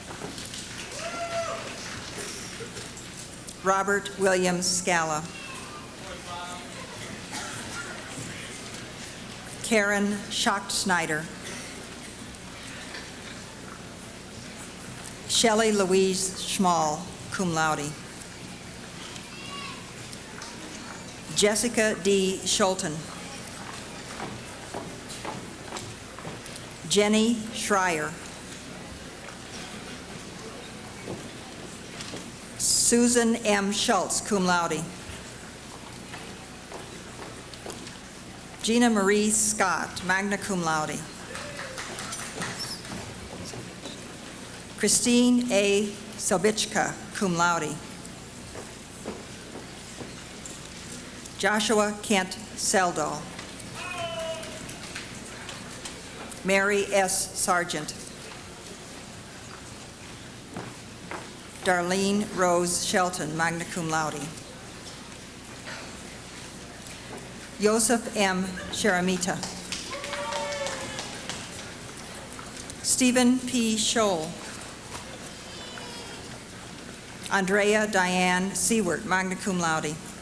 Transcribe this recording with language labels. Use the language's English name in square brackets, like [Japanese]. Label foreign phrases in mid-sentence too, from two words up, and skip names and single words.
[English] Robert Williams Scala. Karen Schachtschneider. Shelley Louise Schmall, [Latin] cum laude. [English] Jessica D. Schulten. Jenny Schreier. Susan M. Schultz, [Latin] cum laude. [English] Gina Marie Scott, [Latin] magna cum laude. [English] Christine A. Sobichka, [Latin] cum laude. [English] Joshua Kent Seldal. Mary S. Sargent. Darlene Rose Shelton, [Latin] magna cum laude. [English] Joseph M. Sharamita. Stephen P. Scholl. Andrea Diane Seward, [Latin] magna cum laude.